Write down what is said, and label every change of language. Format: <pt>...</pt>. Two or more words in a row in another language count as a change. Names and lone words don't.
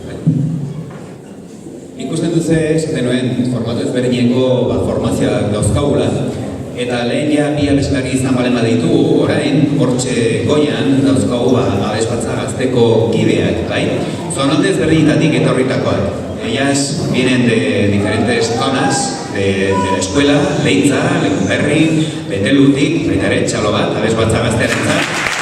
<eu>Ikusten duzue esaten nuen formato ezberdineko formazioa dauzkagula. Eta lehen ja bi abeslari izan balen baditugu, orain, hortxe goian dauzkagu abesbatza gazteko kideak, bai? Zonalde ezberdinetatik etorritakoak.</eu> <es>Ellas vienen de diferentes zonas de la escuela,</es> <eu>Leitza, Lekunberri, Betelutik, baita ere, txalo bat, abesbatza gaztearentzat.</eu>